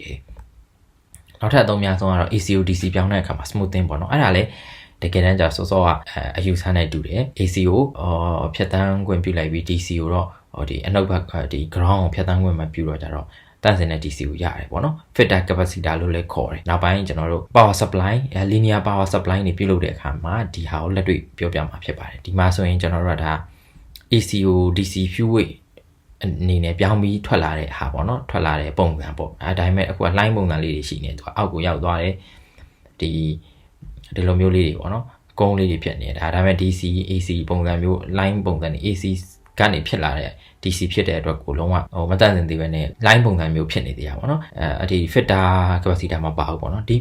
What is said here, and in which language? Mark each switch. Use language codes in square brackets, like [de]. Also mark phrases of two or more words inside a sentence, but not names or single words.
[my] တယ်နောက်ထပ်အသုံးများဆုံးကတော့ [en] ACO DC [my] ပြောင်းတဲ့အခါမှာ smoothing ပေါ့နော်အဲ့ဒါလည်းတကယ်တမ်းကျစောစောကအယူဆနဲ့တူတယ် ACO ဖြတ်တန်းခွင့်ပြုလိုက်ပြီး DC ကိုတော့ဒီအနောက်ဘက်ဒီ ground ကိုဖြတ်တန်းခွင့်မပြုတော့ကြတော့တန့်စင်တဲ့ DC ကိုရတယ်ပေါ့နော် [en] filter capacitor [my] လို့လည်းခေါ်တယ်နောက်ပိုင်းကျွန်တော်တို့ [en] power supply linear power supply [my] တွေပြုလုပ်တဲ့အခါမှာဒီဟာကိုလက်တွေ့ပြောပြမှာဖြစ်ပါတယ်ဒီမှာဆိုရင်ကျွန်တော်တို့ကဒါ [en] ACO DC fuel weight [my] အနေနဲ့ပြောင်းပြီးထွက်လာတဲ့ဟာပေါ့နော်ထွက်လာတဲ့ပုံစံပေါ့ဒါပေမဲ့အခုက line ပုံစံလေးတွေရှိနေသူကအောက်ကိုရောက်သွားတယ်ဒီလိုမျိုးလေးတွေပေါ့နော်ကုန်းလေးတွေဖြစ်နေတာဒါပေမဲ့ [en] DC AC [my] ပုံစံမျိုး line ပုံစံတွေ AC ကနေဖြစ်လာတဲ့ DC ဖြစ်တဲ့အတွက်ကိုလုံးဝမတန့်စင်သေးပဲနဲ့ line ပုံစံမျိုးဖြစ်နေသေးတာပေါ့နော်ဒီ [en] filter capacitor [my] မပါဘူးပေါ့နော်ဒီ